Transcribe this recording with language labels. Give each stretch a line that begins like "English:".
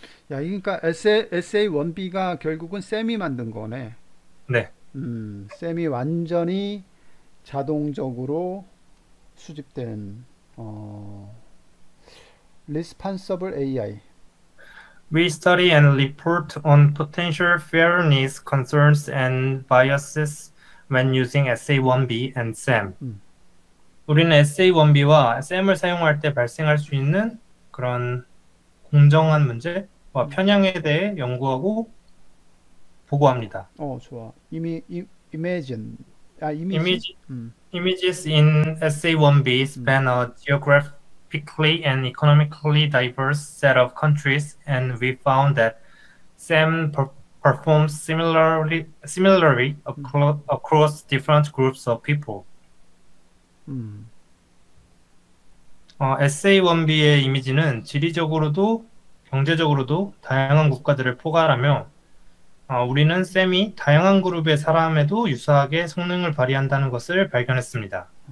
Korean: 야, 그러니까 SA1B가 결국은 쌤이 만든 거네. 네. 쌤이 완전히 자동적으로 수집된 responsible AI.
English: We study and report on potential fairness concerns and biases when using SA1B and SAM. 음,
Korean: 우리는 SA1B와 SAM을 사용할 때 발생할 수 있는 그런 공정한 문제와 편향에 대해 연구하고 보고합니다. 좋아. imagine. 이미지?
English: Image, Images in SA1B 음, span a geographically and economically diverse set of countries, and we found that SAM performs similarly across different groups of people. 음,
Korean: SA1B의 이미지는 지리적으로도 경제적으로도 다양한 국가들을 포괄하며 우리는 샘이 다양한 그룹의 사람에도 유사하게 성능을 발휘한다는 것을 발견했습니다.